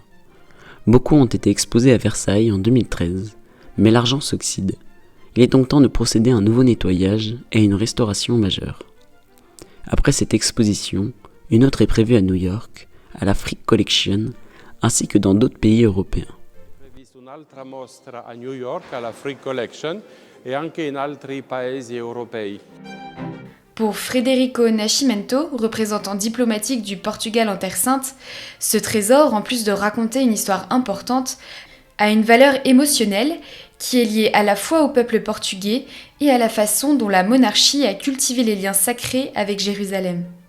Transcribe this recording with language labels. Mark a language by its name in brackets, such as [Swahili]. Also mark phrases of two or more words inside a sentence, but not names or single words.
[French] Beaucoup ont été exposées à Versailles en 2013, mais l'argent s'oxyde. Il est donc temps de procéder à un nouveau nettoyage et à une restauration majeure. Après cette exposition, une autre est prévue à New York, à la Frick Collection, ainsi que dans d'autres pays européens. [Italian] Un'altra mostra a New York alla Frick Collection e anche in altri paesi europei. [French] Pour Frederico Nascimento, représentant diplomatique du Portugal en Terre Sainte, ce trésor, en plus de raconter une histoire importante, a une valeur émotionnelle qui est liée à la fois au peuple portugais et à la façon dont la monarchie a cultivé les liens sacrés avec Jérusalem.